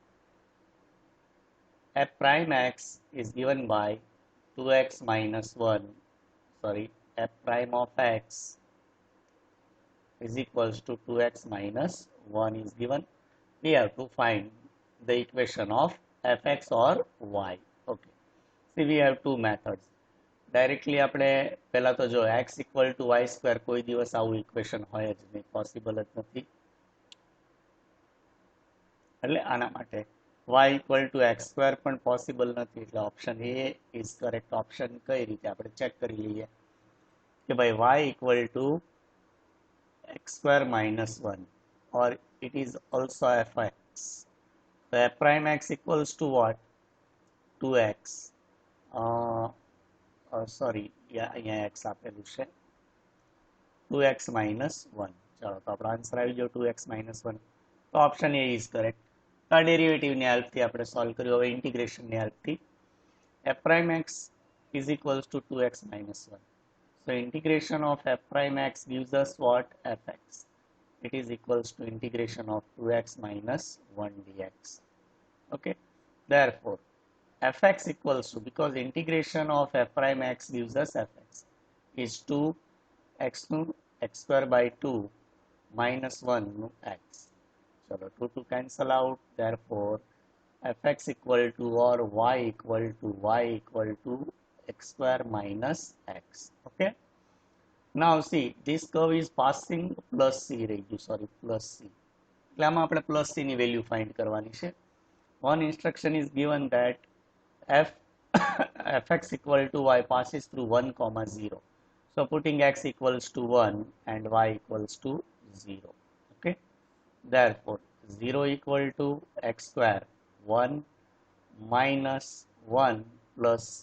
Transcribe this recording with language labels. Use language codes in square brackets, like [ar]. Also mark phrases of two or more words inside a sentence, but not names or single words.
[en] F prime x is given by 2x minus 1, sorry, f prime of x is equals to 2x minus 1 is given. We have to find the equation of fx or y. Okay. See, we have two methods. [gu] ડાયરેક્ટલી આપણે પહેલા તો જો x [en] equal to y square [gu] કોઈ દિવસ આવું ઇક્વેશન હોય જ નહીં, પોસિબલ જ નથી. એટલે આના માટે y [en] equal to x square [gu] પણ પોસિબલ નથી, એટલે [en] option A is correct option. [gu] કઈ રીતે આપણે ચેક કરી લઈએ કે ભાઈ y [en] equal to x square minus 1 or it is also fx. So f prime x equals to what? 2x. Sorry, [gu] અહીંયા x આપેલું છે [en] 2x minus 1. [gu] ચાલો તો આપણો આન્સર આવી ગયો [en] 2x minus 1. [gu] તો [en] option A is correct. [gu] આ ડેરિવેટિવની હેલ્પથી આપણે સોલ્વ કર્યું. હવે ઇન્ટિગ્રેશનની હેલ્પથી [en] f prime x is equals to 2x minus 1. So integration of f prime x gives us what? fx. It is equals to integration of 2x minus 1 dx. Okay. Therefore, fx equals to, because integration of f prime x gives us fx, is 2x square by 2 minus 1 x. So 2 cancel out. Therefore, fx equal to or y equal to x square minus x. Okay. Now see, this curve is passing plus c plus c. [gu] એટલે આમાં આપણે [en] plus c [gu] ની [en] value find [gu] કરવાની છે. [en] One instruction is given that fx equal to y passes through 1 comma 0. So putting x equals to 1 and y equals to 0. Okay. Therefore 0 equal to x square 1 minus 1 plus c.